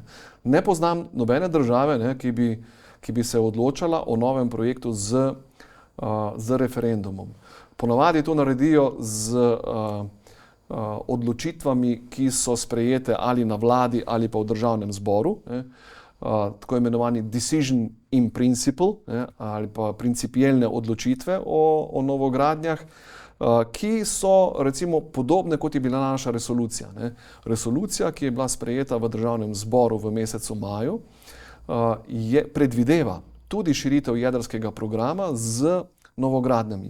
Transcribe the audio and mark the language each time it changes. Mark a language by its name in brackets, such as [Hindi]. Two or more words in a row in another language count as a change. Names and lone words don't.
[Slovenian] Ne poznam nobene države, ne, ki bi se odločala o novem projektu z referendumom. Ponavadi to naredijo z odločitvami, ki so sprejete ali na vladi ali pa v državnem zboru, ne. Tako imenovani [English] decision in principle, [Slovenian] ne, ali pa principielne odločitve o novogradnjah, ki so recimo podobne, kot je bila naša resolucija, ne. Resolucija, ki je bila sprejeta v državnem zboru v mesecu maju, predvideva tudi širitev jedrskega programa z novogradnjami.